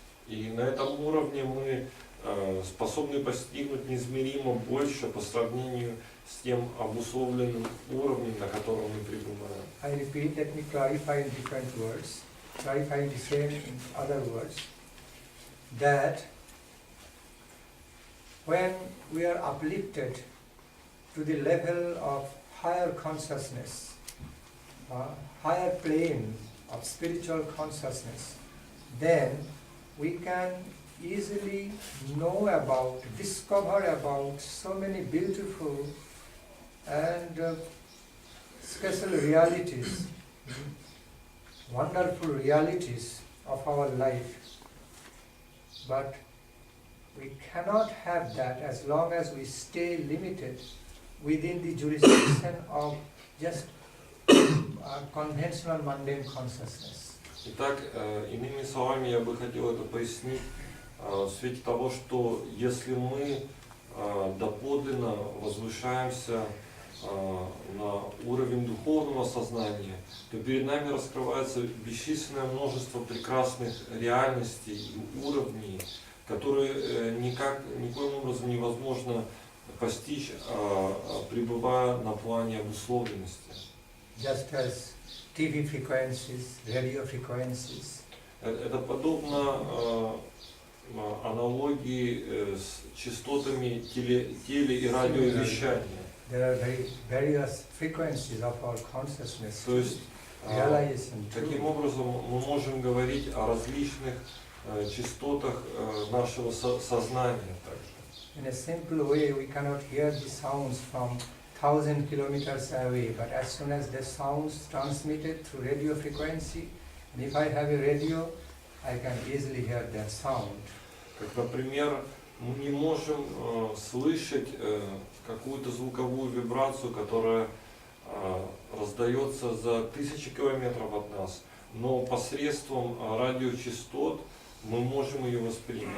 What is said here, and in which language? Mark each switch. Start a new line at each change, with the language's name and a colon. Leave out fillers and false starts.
Russian: И на этом уровне мы способны постигнуть неизмеримо больше по сравнению с тем обусловленным уровнем, на котором мы пребываем.
English: I repeat, let me clarify in different words, clarify the same in other words, that when we are uplifted to the level of higher consciousness, higher plane of spiritual consciousness, then we can easily know about, discover about so many beautiful and special realities, wonderful realities of our life. But we cannot have that as long as we stay limited within the jurisdiction of just conventional mundane consciousness.
Russian: Итак, иными словами, я бы хотел это пояснить в свете того, что если мы доподлинно возвышаемся на уровень духовного сознания, то перед нами раскрывается бесчисленное множество прекрасных реальностей и уровней, которые никоим образом невозможно постичь, пребывая на плане обусловленности.
English: Just as TV frequencies, radio frequencies.
Russian: Это подобно аналогии с частотами теле- и радиовещания.
English: There are various frequencies of our consciousness.
Russian: То есть,
English: realization.
Russian: таким образом, мы можем говорить о различных частотах нашего сознания также.
English: In a simple way, we cannot hear the sounds from 1,000 kilometers away, but as soon as the sounds transmitted through radio frequency, and if I have a radio, I can easily hear that sound.
Russian: Как, например, мы не можем слышать какую-то звуковую вибрацию, которая раздается за 1000 километров от нас, но посредством радиочастот мы можем ее воспринять.